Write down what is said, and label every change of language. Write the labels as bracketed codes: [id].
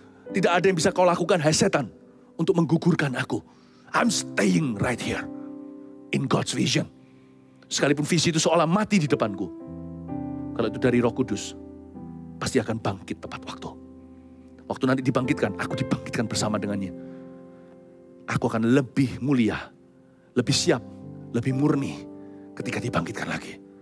[id] Tidak ada yang bisa kau lakukan, hai setan, untuk menggugurkan aku. [en] I'm staying right here in God's vision. [id] Sekalipun visi itu seolah mati di depanku, kalau itu dari Roh Kudus, pasti akan bangkit tepat waktu. Waktu nanti dibangkitkan, aku dibangkitkan bersama dengannya. Aku akan lebih mulia, lebih siap, lebih murni ketika dibangkitkan lagi.